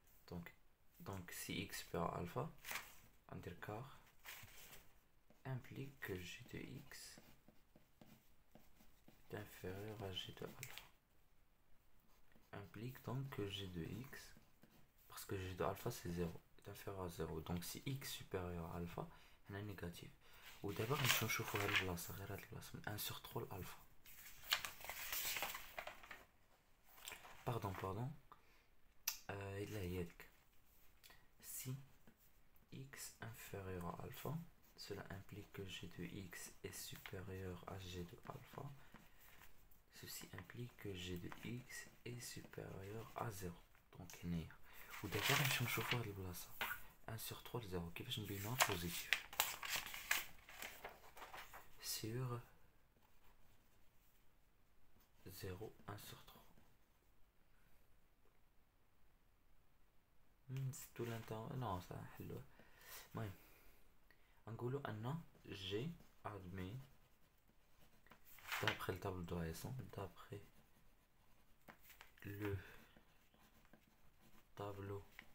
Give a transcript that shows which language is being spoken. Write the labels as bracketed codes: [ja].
[fr] Donc si x supérieur à alpha, on dit car implique que g de x est inférieur à g de alpha. Implique donc que g de x, parce que g de alpha c'est 0, est inférieur à 0. Donc si x supérieur à alpha, on est négatif. Ou d'abord on [ar] نشوفوا هاد البلاصة غير هاد البلاصة من 1 sur 3 l'alpha. [fr] Pardon. Il a dit si x inférieur à alpha, cela implique que g de x est supérieur à g de alpha. Ceci implique que g de x est supérieur à 0. [ar] Donc نية. ودابا غنمشيو نشوفو هاد البلاصة 1 sur 3 ل 0 كيفاش نبينوها بوزيتيف. [fr] Sur 0 1 sur 3. [ar] نزيدو الانترفال نو صح نحلوه. المهم نقولو ان [fr] g admet d'après le tableau de variation, d'après le tableau